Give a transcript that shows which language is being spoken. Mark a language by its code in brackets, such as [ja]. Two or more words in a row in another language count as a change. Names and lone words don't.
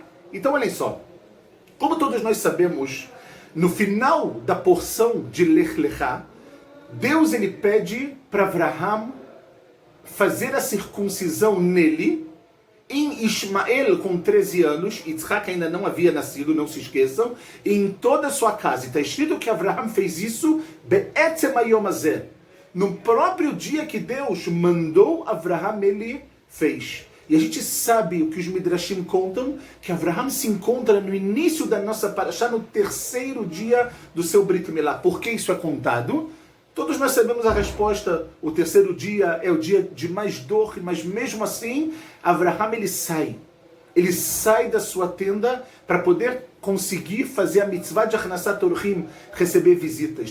[pt] Então olhem só, como todos nós sabemos, no final da porção de Lech Lecha, Deus ele pede para Avraham fazer a circuncisão nele, em Ismael com 13 anos, Yitzhak ainda não havia nascido, não se esqueçam, e em toda a sua casa. Está escrito que Avraham fez isso [he] בעצם היום הזה. [pt] No próprio dia que Deus mandou Avraham, ele fez. E a gente sabe o que os Midrashim contam, que Avraham se encontra no início da nossa parashá, no 3º dia do seu [he] ברית מילה. [pt] Por que isso é contado? Todos nós sabemos a resposta. O 3º dia é o dia de mais dor, mas mesmo assim, Avraham ele sai da sua tenda para poder conseguir fazer a mitzvah de [he] הכנסת אורחים, [pt] receber visitas.